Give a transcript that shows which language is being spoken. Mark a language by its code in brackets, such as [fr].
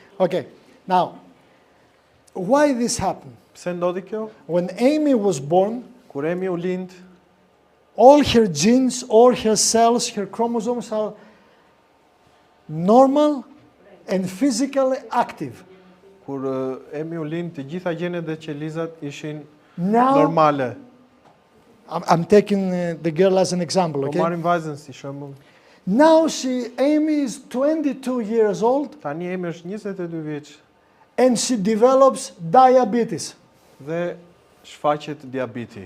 [en] okay. Now, why this happened? [sq] Pse ndodhi kjo? [en] When Amy was born, [sq] Kur Emi u lind, [en] all her genes, all her cells, her chromosomes are normal and physically active. [sq] kur Emi u lind, të gjitha gjenet dhe qelizat ishin [en] Now, [sq] normale. [en] I'm taking the girl as an example, [sq] Po [en] okay? [sq] marrim vajzën si shembull. [en] Now Amy is 22 years old [sq] Tani Emi është 22 vjeç [en] and she develops diabetes [sq] dhe shfaqet diabeti.